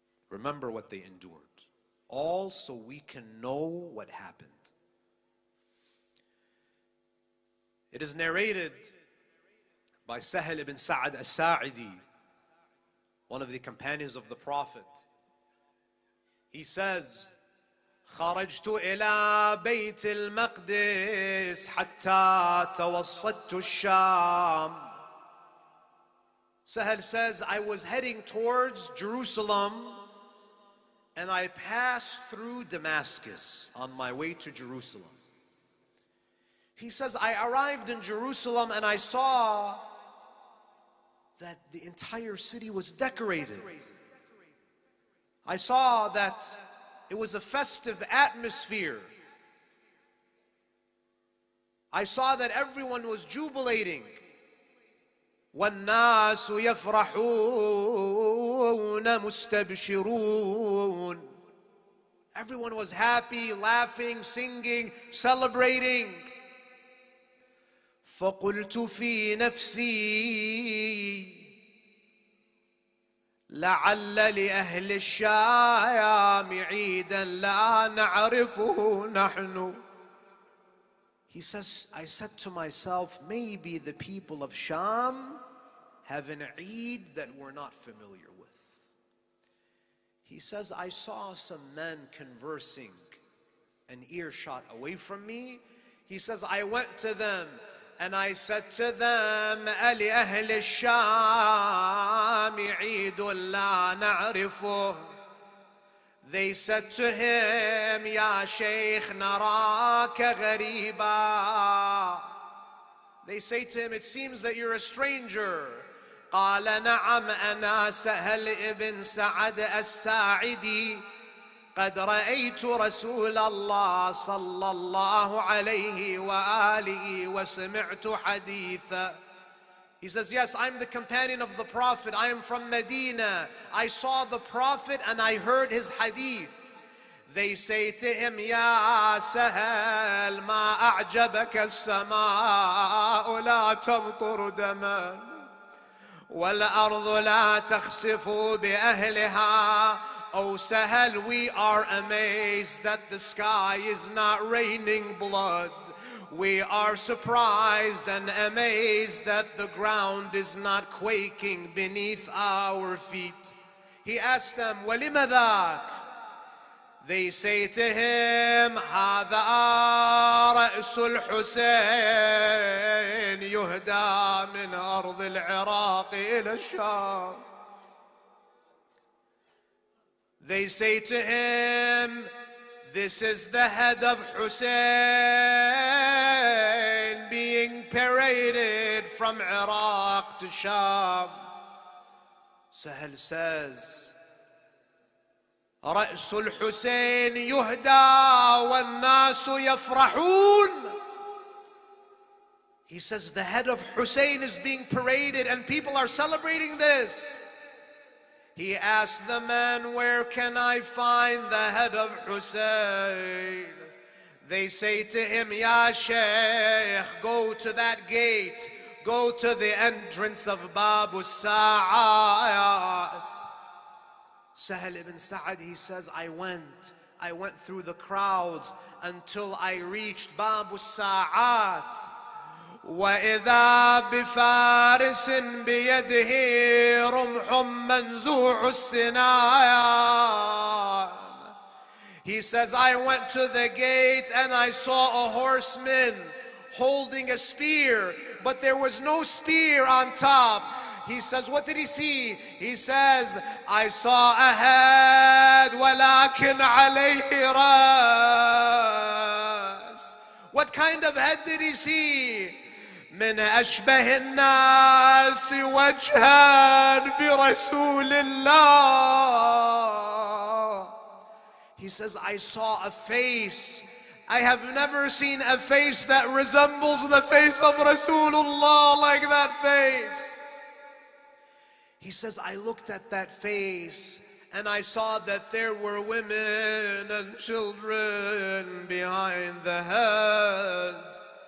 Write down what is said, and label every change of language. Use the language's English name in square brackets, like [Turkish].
[English] Remember what they endured. All so we can know what happened. It is narrated by Sahel ibn Sa'ad as-Sa'idi, one of the companions of the Prophet. He says, [Arabic] خرجت إلى بيت المقدس حتى توسطت الشام. [English] Sahel says, I was heading towards Jerusalem and I passed through Damascus on my way to Jerusalem. He says, I arrived in Jerusalem and I saw that the entire city was decorated. I saw that it was a festive atmosphere. I saw that everyone was jubilating. [Arabic] وَالنَّاسُ يَفْرَحُونَ مُسْتَبْشِرُونَ. [English] Everyone was happy, laughing, singing, celebrating. [Arabic] فَقُلْتُ فِي نَفْسِي لعل لأهل الشام عيدا لا نعرفه نحن. [English] He says, I said to myself, maybe the people of Sham have an Eid that we're not familiar with. He says, I saw some men conversing an earshot away from me. He says, I went to them and I said to them, [Arabic] أَلِأَهْلِ الشَّامِ عِيدٌ لَا نَعْرِفُهُ. [English] They said to him, [Arabic] يَا شَيْخ نَرَاكَ غَرِيبًا. [English] They say to him, it seems that you're a stranger. [Arabic] قال نعم أنا سهل ابن سعد الساعدي قد رأيت رسول الله صلى الله عليه وآله وسمعت حديثا. [English] He says, yes, I'm the companion of the Prophet. I am from Medina. I saw the Prophet and I heard his hadith. They say to him, [Arabic] يا سهل ما أعجبك السماء لا تمطر دما والأرض لا تخسف بأهلها. [English] Oh Sahel, we are amazed that the sky is not raining blood. We are surprised and amazed that the ground is not quaking beneath our feet. He asked them, [Arabic] وَلِمَ ذَاكَ? [English] They say to him, [Arabic] هَذَا رَأْسُ الْحُسَيْنِ يُهْدَى مِنْ أَرْضِ الْعِرَاقِ إِلَى الشَّامِ. [English] They say to him, this is the head of Hussein being paraded from Iraq to Sham. Sahel says, [Arabic] رأس الحسين يهدى والناس يفرحون. [English] He says the head of Hussein is being paraded and people are celebrating this. He asked the man, where can I find the head of Hussein? They say to him, Ya Shaykh, go to that gate, go to the entrance of Babu Sa'at. Sahel ibn Sa'ad, he says, I went through the crowds until I reached Babu Sa'at. [Arabic] وإذا بفارس بيده رمح منزوع السنان. [English] He says, I went to the gate and I saw a horseman holding a spear, but there was no spear on top. He says, what did he see? He says, I saw a head [Arabic] ولكن عليه راس. [English] What kind of head did he see? [Arabic] من أشبه الناس وجها برسول الله. [English] He says, I saw a face. I have never seen a face that resembles the face of Rasulullah like that face. He says, I looked at that face and I saw that there were women and children behind the head.